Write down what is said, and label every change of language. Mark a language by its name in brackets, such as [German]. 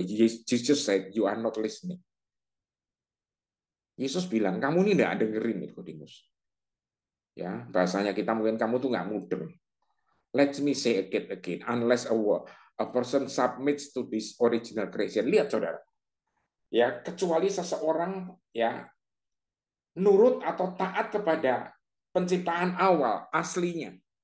[English] Jesus said, you are not listening. [Indonesian] Yesus bilang, kamu ini tidak dengerin Nikodemus. Ya, bahasanya kita mungkin kamu tuh nggak mudeng. [English] Let me say again, unless a person submits to this original creation. [Indonesian] Lihat, saudara. Ya, kecuali seseorang ya nurut atau taat kepada penciptaan awal aslinya.